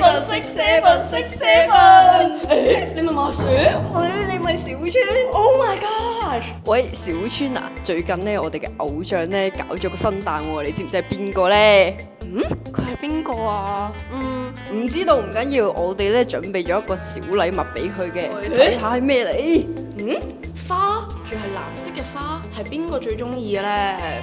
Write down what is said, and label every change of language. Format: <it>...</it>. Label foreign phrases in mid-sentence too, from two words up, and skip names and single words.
<yue>誒，你咪馬雪？你咪小川 ？</yue> <en>Oh my god！</en> <yue>喂，小川啊，最近咧我哋嘅偶像咧搞咗個新蛋喎，你知唔知係邊個咧？佢係邊個啊？唔知道唔緊要，我哋咧準備咗一個小禮物俾佢嘅，睇下係咩嚟？花，仲係藍色嘅花，係邊個最中意嘅咧？</yue>